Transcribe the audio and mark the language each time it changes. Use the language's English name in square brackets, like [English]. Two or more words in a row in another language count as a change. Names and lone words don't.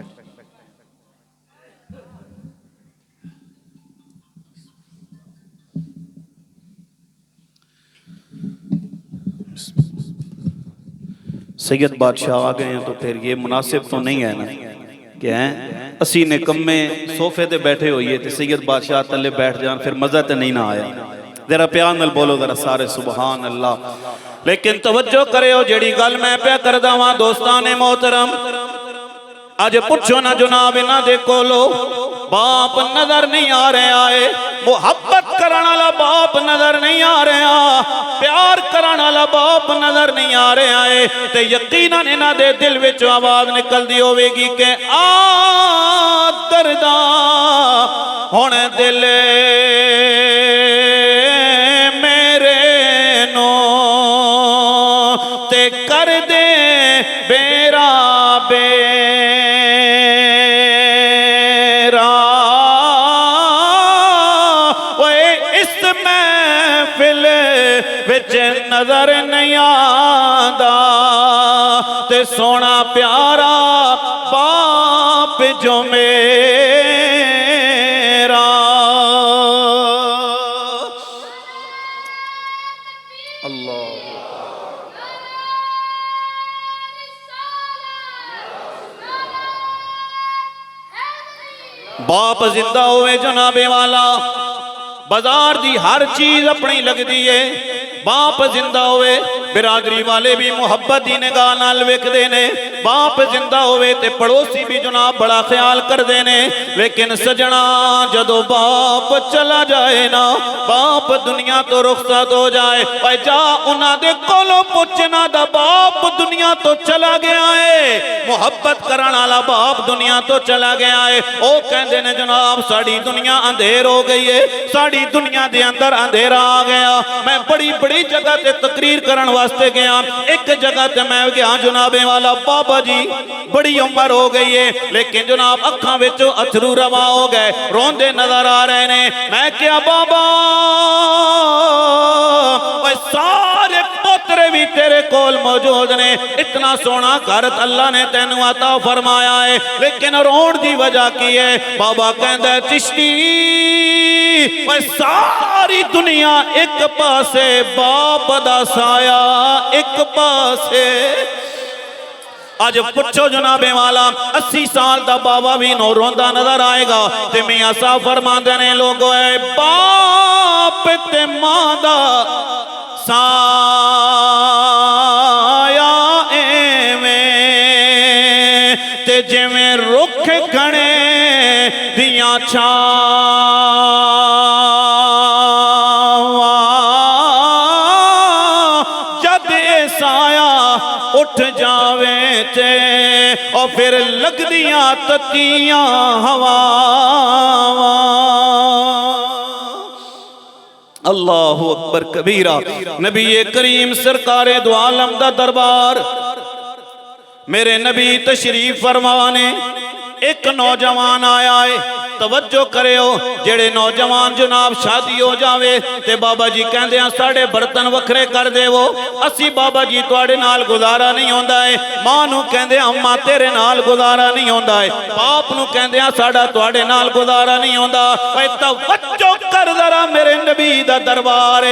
[Urdu] سید بادشاہ آ گئے ہیں تو پھر یہ مناسب تو نہیں ہے نا کہ [Punjabi] ہیں اسی نے کمے صوفے تے بیٹھے ہوئیے تے سید بادشاہ تلے بیٹھ جان، پھر مزہ تے نہیں نہ آیا۔ ذرا پیار نال بولو ذرا سارے [Arabic] سبحان اللہ۔ [Punjabi] لیکن توجہ کرے ہو جیڑی گل میں پیا کردا واں دوستان محترم، آج پوچھو نہ جناب انہاں دے کولو، باپ نظر نہیں آ رہا ہے، محبت کرن والا باپ نظر نہیں آ رہا، پیار کرن والا باپ نظر نہیں آ رہا ہے۔ تے یقیناً انہاں دے دل وچ آواز نکل دی ہوے گی کہ آ دردا ہن دل میرے نو تے کر دے بیرا بیرا۔ محفل وچ نظر نہیں آندا تے سونا پیارا باپ جو میرا۔ اللہ باپ زندہ ہوئے جناب والا، بازار دی ہر چیز اپنی لگ دیئے، باپ زندہ ہوئے برادری والے بھی محبت دی نگاہ نال ویکھ دینے، باپ زندہ ہوئے تے پڑوسی بھی جناب بڑا خیال کر دینے۔ لیکن سجنا جدو باپ چلا جائے نا، باپ دنیا تو رخصت ہو جائے، اے جا انہاں دے کولو پوچھنا دا باپ دنیا تو چلا گیا ہے، محبت کرن والا باپ دنیا تو چلا گیا ہے۔ او کہندے نے جناب ساڑی دنیا اندھیر ہو گئی ہے، ساڑی دنیا دے اندر اندھیرا آ گیا۔ میں بڑی بڑی جگہ تے تقریر کرن واسطے گیا، ایک جگہ تے میں گیا جناب والا بابا جی بڑی عمر ہو گئی ہے لیکن جناب اکھاں وچوں اتھرو رواں ہو گئے، روندے نظر آ رہے نے۔ میں کیا بابا اے سارے پوترے بھی تیرے کول موجود نے، اتنا سونا گھر اللہ نے تینوں عطا فرمایا ہے لیکن رون دی وجہ کی ہے؟ بابا کہندا ہے چشتی اے ساری دنیا ایک پاسے، باپ دا سایہ ایک پاسے۔ آج پچھو جناب والا 80 سال دا بابا بھی نو روندہ نظر آئے گا تے میاں صاحب فرماندے نے لوگو اے باپ تے ماں دا سایہ ایویں تے جویں رکھ گھنے دیاں چھاواں، جد اے سایہ اٹھ جاویں تے اور پھر لگ دیاں تتیاں ہواواں۔ [Arabic] اللہ اکبر کبیرہ۔ [Punjabi] نبی کریم سرکار دو عالم دا دربار، میرے نبی تشریف فرمانے، ایک نوجوان آیا ہے، توجہ کرے ہو، جڑے نوجوان جناب شادی ہو جاوے تے بابا جی کہندے ہیں ساڑے برتن وکھرے کر دے وہ، اسی بابا جی توڑے نال گزارا نہیں ہوندہ ہے، ماں نو کہندے ہیں اممہ تیرے نال گزارا نہیں ہوندہ ہے، باپ نو کہندے ہیں ساڑا توڑے نال گزارا نہیں ہوندہ، اے توجہ کر ذرا میرے نبی دا دربارے۔